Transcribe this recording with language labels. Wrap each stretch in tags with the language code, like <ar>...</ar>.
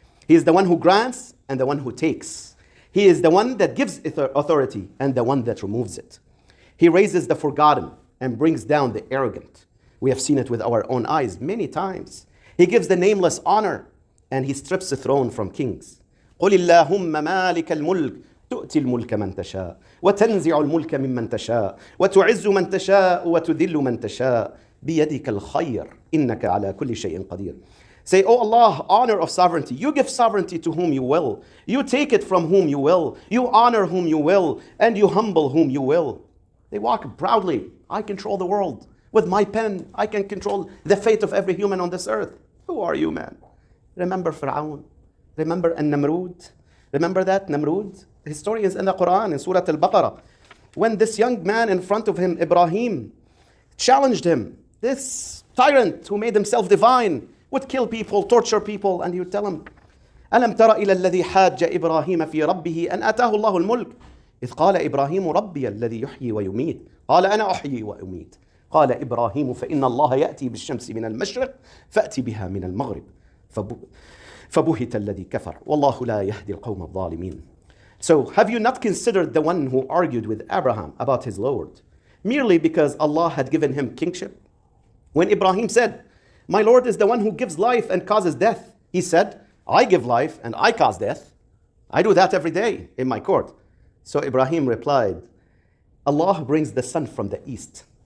<en>He is the one who grants and the one who takes. He is the one that gives authority and the one that removes it. He raises the forgotten and brings down the arrogant. We have seen it with our own eyes many times. He gives the nameless honor and he strips the throne from kings.</en> <ar>قُلِ اللَّهُمَّ مَالِكَ الْمُلْكِ تؤتي الملك من تشاء وتنزع الملك ممن تشاء وتعز من تشاء وتذل من تشاء بيدك الخير إنك على كل شيء قدير.</ar> <en>Say, oh Allah, honor of sovereignty. You give sovereignty to whom you will. You take it from whom you will. You honor whom you will. And you humble whom you will. They walk proudly. I control the world. With my pen, I can control the fate of every human on this earth. Who are you, man? Remember Fir'aun. Remember An-Namrud. Remember that, Namrud? The story is in the Quran, in Surah Al-Baqarah. When this young man in front of him, Ibrahim, challenged him, this tyrant who made himself divine, would kill people, torture people, and he would tell him,</en> <ar>أَلَمْ تَرَ إِلَى الَّذِي حَاجَّ إِبْرَاهِيمَ فِي رَبِّهِ أَنْ أَتَاهُ اللَّهُ الْمُلْكَ إِذْ قَالَ إِبْرَاهِيمُ رَبِّيَ الَّذِي يُحْيِي وَيُمِيتُ قَالَ أَنَا أُحْيِي وَأُمِيتُ قال إبراهيم فإن الله يأتي بالشمس من المشرق فأتي بها من المغرب فبهت الذي كفر والله لا يهدي القوم الظالمين.</ar> <en>So have you not considered the one who argued with Abraham about his Lord merely because Allah had given him kingship? When Ibrahim said, my Lord is the one who gives life and causes death, he said, I give life and I cause death. I do that every day in my court. So Ibrahim replied, Allah brings the sun from the east.</en>